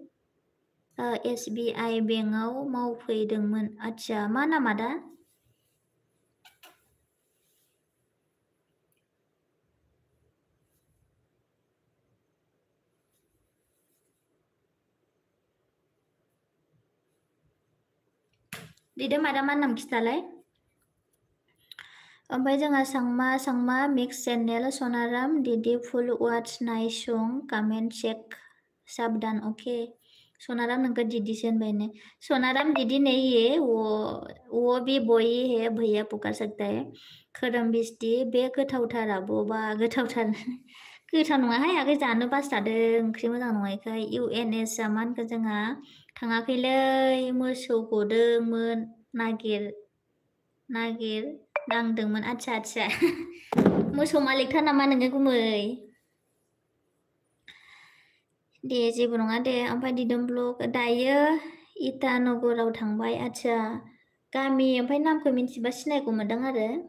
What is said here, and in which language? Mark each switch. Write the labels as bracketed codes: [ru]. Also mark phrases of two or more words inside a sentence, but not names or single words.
[brx] SBI बेंकआव मावफैदोंमोन आदसा मा नामा दा दिदोम आदा मा नाम खिथालाय ओमफ्राय जोंहा सांमा मिक्स चेनेल सनाराम दिदी [en] full watch nice comment check savdhan okay [brx] सोनाराम नंका [hi] दीदी से बहने सोनाराम दीदी नहीं है वो भी बॉय है भैया पुकार सकता है [brx] खोरोम बिस्टि बे गोथावथार आब'बा गोथावथार गोथाव नङाहाय आगै जानो बास्रादों ओंख्रि मोजां नङायखाय UNS आ मा होनखो जोंहा थाङाखैलै मोसौ गदोंमोन नागिर नांदोंमोन आदसा मोसौ मालिकथार नामा नोङो गुमै दे जेबो नङा दे ओमफ्राय दिदोम ब्लग दायो इटानगराव थांबाय आदसा गामि ओमफ्राय नामखौ मिन्थिबा सिनायगौमोनदां आरो